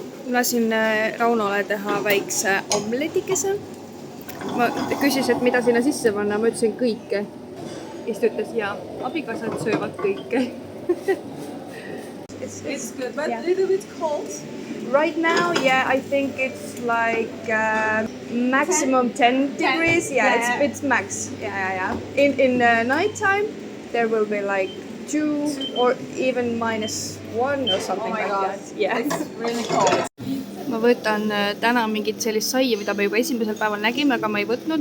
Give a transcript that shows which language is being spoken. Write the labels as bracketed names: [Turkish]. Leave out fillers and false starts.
[Estonian] Lasin Raunole teha väikse omletikese. Ma küsis, et mida sinna sisse panna, ma ütlesin kõike. Ja ta ütles, ja abikaasad söövad kõike. [English] It's good, but a little bit cold. Right now, yeah, I think it's like maximum 10 degrees. Yeah, it's max. Yeah. In night time, there will be like 2 or even -1 or something like that. Yeah. It's really cold. [Estonian] Ma võtan täna mingit sellist saia, mida me juba esimesel päeval nägime, aga ma ei võtnud.